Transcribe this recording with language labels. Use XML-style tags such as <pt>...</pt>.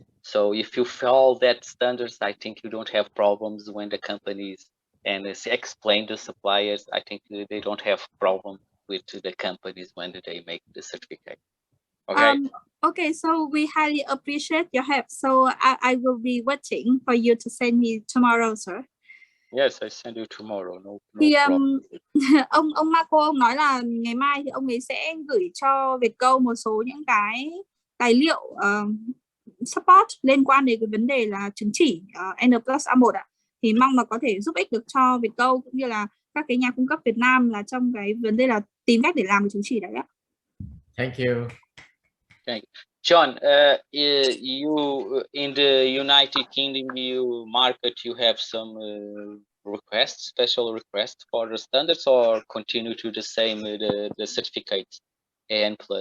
<en>So if you follow that standards, I think you don't have problems when the companies and explain to suppliers. I think they don't have problem with the companies when they make the certificate. Okay. Okay, so we highly appreciate your help. So I will be waiting for you to send me tomorrow, sir. Yes, I send you tomorrow. No</en> <vi>Thì</vi> <en>problem.</en> <vi>ông Marco ông nói là ngày mai thì ông ấy sẽ gửi cho Vietgo một số những cái tài liệu support liên quan đến cái vấn đề là chứng chỉ N+A1 ạ. Thì mong là có thể giúp ích được cho Vietgo cũng như là các cái nhà cung cấp Việt Nam là trong cái vấn đề là tìm cách để làm cái chứng chỉ đấy ạ.</vi> <en>Thank you. Thank you. John, you in the United Kingdom, you market, you have some requests, special requests for the standards, or continue to the same the certificates AN+.</en>